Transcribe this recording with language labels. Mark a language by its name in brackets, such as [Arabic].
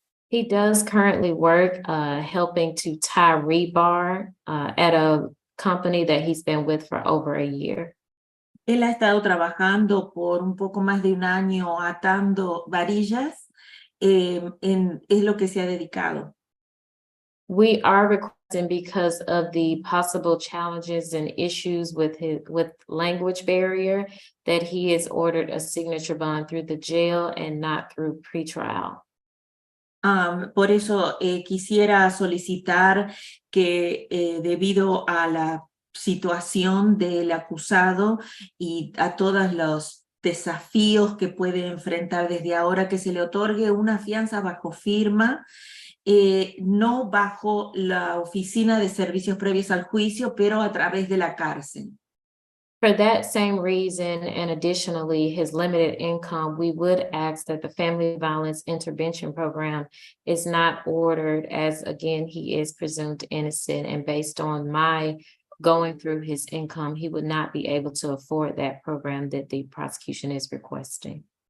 [English] He does currently work helping to tie rebar at a company that he's been with for over a year. [Spanish] Él ha estado trabajando por un poco más de un año atando varillas, es lo que se ha dedicado. [English] We are requesting because of the possible challenges and issues with language barrier that he is ordered a signature bond through the jail and not through pretrial. [Spanish] Por eso quisiera solicitar que debido a la situación del acusado y a todos los desafíos que puede enfrentar desde ahora, que se le otorgue una fianza bajo firma, no bajo la oficina de servicios previos al juicio, pero a través de la cárcel. [English] For that same reason, and additionally, his limited income, we would ask that the Family Violence Intervention Program is not ordered, as again, he is presumed innocent, and based on my going through his income, he would not be able to afford that program that the prosecution is requesting.